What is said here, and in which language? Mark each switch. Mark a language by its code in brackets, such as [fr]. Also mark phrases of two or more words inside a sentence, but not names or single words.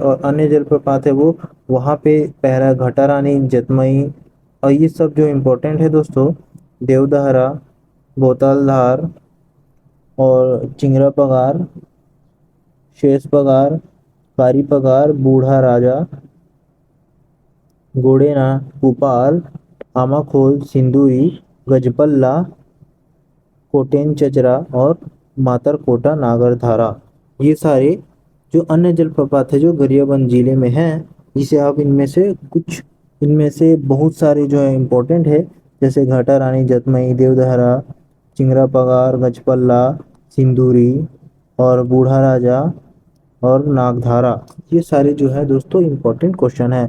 [hi] और अन्य जलप्रपात है वो वहाँ पे पहरा, घटारानी, जतमई, और ये सब जो इम्पोर्टेंट है दोस्तों, देवदहरा, बोतलधार और चिंगरा पगार, शेष पगार, कारी पगार, बूढ़ा राजा, गोड़ेना, भोपाल, आमाखोल, सिंदूरी, गजपल्ला, कोटेन चचरा और मातरकोटा नागरधारा, ये सारे जो अन्य जलप्रपात है जो गरियाबंद जिले में हैं। जिसे आप इनमें से बहुत सारे जो है इम्पोर्टेंट है, जैसे घाटा रानी, जतमई, देवदहरा, चिंगरा पगार, गजपल्ला, सिंदूरी और बूढ़ा राजा और नागधारा, ये सारे जो है दोस्तों [en] important question [hi] है।